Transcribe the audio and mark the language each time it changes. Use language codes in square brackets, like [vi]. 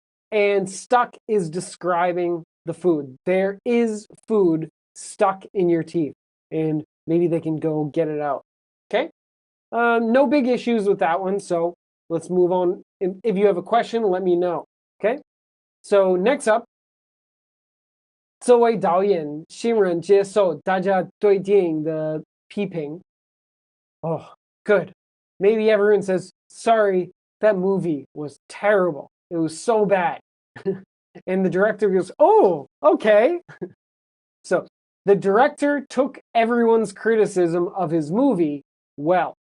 [en] And stuck is describing the food. There is food stuck in your teeth, and maybe they can go get it out, okay? No big issues with that one, so let's move on. If you have a question, let me know, okay? So next up, [zh] 作为导演，新人接受大家对电影的批评。 [en] Oh, good. Maybe everyone says, sorry, that movie was terrible. It was so bad. And the director goes, oh, okay. So the director took everyone's criticism of his movie well.